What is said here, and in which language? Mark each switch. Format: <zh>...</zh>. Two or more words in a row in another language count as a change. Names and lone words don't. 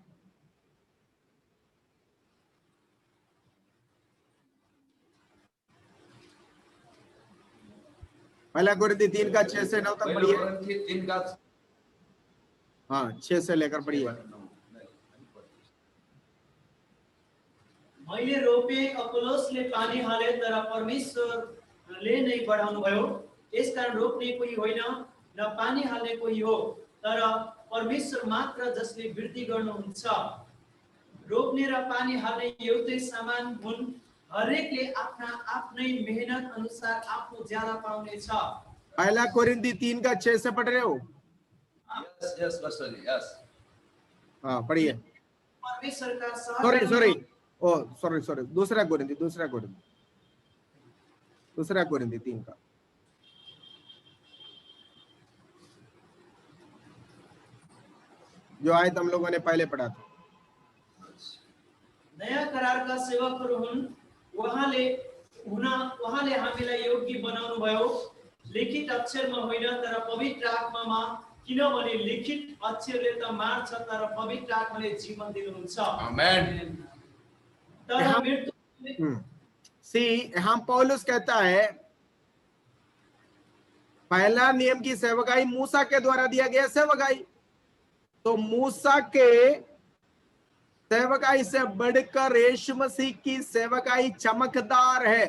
<hi>पहला कुरिन्थी 3 का 6 से 9 तक पढ़िए। हाँ, 6 से लेकर पढ़िए।</hi> <ne>मैले रोपे, अपोलोसले पानी हाले, तर परमेश्वर ले नै बढाउनु भयो। यसकारण रोप्ने कोही होइन न पानी हाल्ने कोही हो, तर परमेश्वर मात्र जसले वृद्धि गर्नुहुन्छ। रोप्ने र पानी हाल्ने एउटै समान हुन्, हरेकले आफ्ना आफ्नै मेहनत अनुसार आफू ज्यादा पाउनेछ।</ne> <hi>पहला कोरिन्थी 3:6 से पढ़ रहे हो?</hi> <en>Yes, Pastor ji, yes.</en> <hi>हाँ पढ़िए। परमेश्वर का</hi> <en>sorry sorry sorry</en> <hi>दूसरा कोरिन्थी 3 का। जो आयत हम लोगों ने पहले पढ़ा था।</hi> <ne>नयाँ करारका सेवकहरू हुन्, उहाँले हामीलाई योग्य बनाउनु भयो, लिखित अक्षरमा होइन तर पवित्र आत्मामा, किनभने लिखित अक्षरले त मार्छ तर पवित्र आत्माले जीवन दिनुहुन्छ। Amen. तर मृत्यु</ne> <hi>यहाँ पौलुस कहता है पहला नियम की सेवकाई मूसा के द्वारा दिया गया सेवकाई, तो मूसा के सेवकाई से बढ़कर यीशु मसीह की सेवकाई चमकदार है।</hi>